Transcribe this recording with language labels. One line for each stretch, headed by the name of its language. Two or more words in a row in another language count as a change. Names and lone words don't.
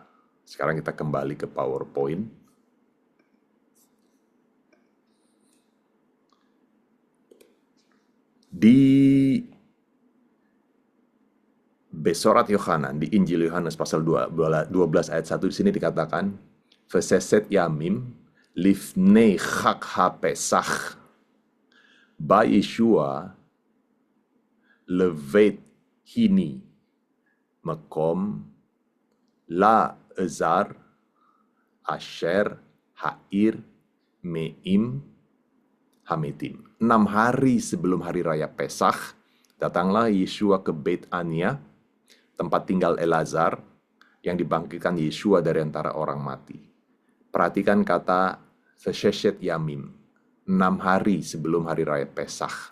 Indonesian: Sekarang kita kembali ke PowerPoint. Di
Hebrew: בשורת יוחנן,
Indonesian: di Injil Yohanes pasal 12 ayat 1 di sini dikatakan,
Hebrew: ושש ימים לפני חג הפסח בא ישוע לבית היני מקום לעזר אשר העיר מעם המתים.
Indonesian: 6 hari sebelum hari raya Pesach, datanglah Yeshua ke Beit Ania, tempat tinggal Elazar, yang dibangkitkan Yeshua dari antara orang mati. Perhatikan kata
Hebrew: ושש ימים,
Indonesian: 6 hari sebelum hari raya Pesach.